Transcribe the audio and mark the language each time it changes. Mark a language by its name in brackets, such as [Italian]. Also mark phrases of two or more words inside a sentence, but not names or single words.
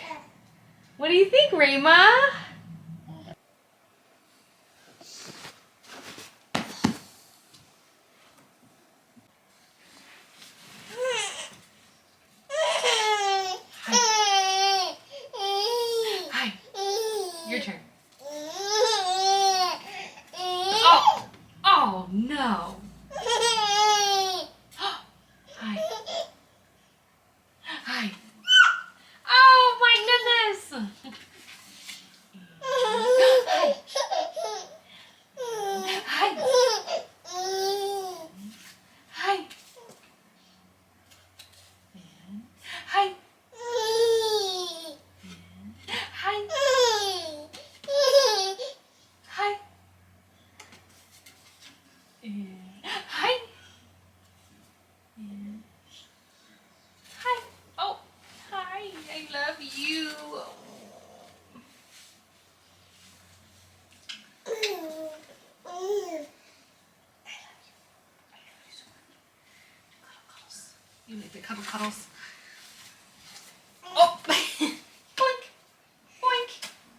[English] What do you think, Rima? Hi. Your turn. Oh! Oh, no. Hi. Hi. Oh, my goodness. Hi. Hi. Hi. Hi. Hi. Hi. Hi. Hi. Oh, hi. I love you. You like the cuddle cuddles? Oh! Boink! Boink!